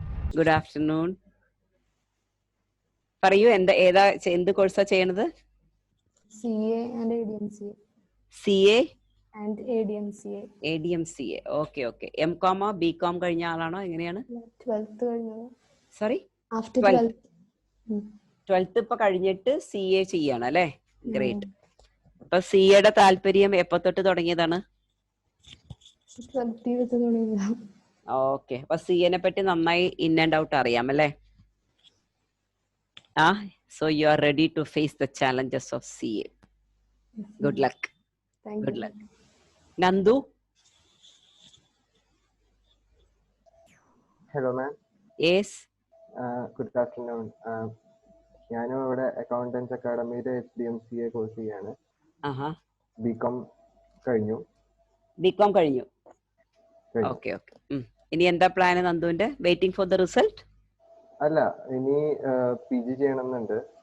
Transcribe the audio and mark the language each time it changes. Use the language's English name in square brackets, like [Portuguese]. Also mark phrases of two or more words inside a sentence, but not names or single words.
[English] good afternoon. [Malayalam] പറയൂ, എന്ത് കോഴ്സാ ചെയ്യണത്? [English] CA and ADMCA. CA and ADMCA. ADMCA. okay okay. [Malayalam] MCOM BCOM കഴിഞ്ഞ ആളാണോ? എങ്ങനെയാണ്? 12th കഴിഞ്ഞത്. [English] സോറി, ആഫ്റ്റർ 12th. [Malayalam] 12th ഇപ്പൊ കഴിഞ്ഞിട്ട് CA ചെയ്യാണ് അല്ലേ? ഗ്രേറ്റ്. അപ്പൊ CAയുടെ താല്പര്യം എപ്പോ തൊട്ട് തുടങ്ങിയതാണ്? 12th തുടങ്ങിയതാണ്. ഓക്കെ, അപ്പൊ CAനെ പറ്റി നന്നായി [English] in and out [Malayalam] അറിയാം അല്ലേ? [English] So you are ready to face the challenges of CA. Good luck. Thank Good you. luck. Nandu? Hello, ma'am. Yes. Good afternoon. [Malayalam] ഞാനും ഇവിടെ അക്കൗണ്ടൻസ് അക്കാഡമിയുടെ HDMCA കോഴ്സ് ചെയ്യാണ്. BCom കഴിഞ്ഞു. BCom കഴിഞ്ഞു. [English] okay okay. [Malayalam] ഇനി എന്താ പ്ലാൻ നന്ദുവിന്റെ? [English] waiting for the result? [Malayalam] അല്ല, ഇനി PG ചെയ്യണമെന്നുണ്ട്.